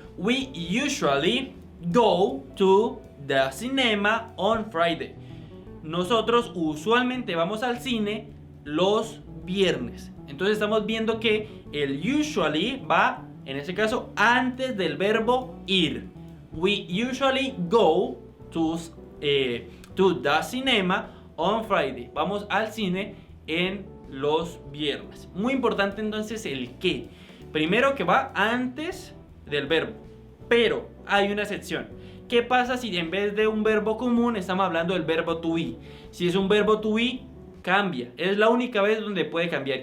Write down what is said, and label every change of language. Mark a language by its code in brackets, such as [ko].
[en] We usually go to the cinema on Friday. [es] Nosotros usualmente vamos al cine los viernes. Entonces estamos viendo que el usually va, en este caso, antes del verbo ir. [en] We usually go to the cinema on Friday. [es] Vamos al cine en los viernes. Muy importante entonces el qué. Primero que va antes del verbo. Pero hay una excepción. ¿Qué pasa si en vez de un verbo común estamos hablando del verbo to be? Si es un verbo to be, cambia. Es la única vez donde puede cambiar.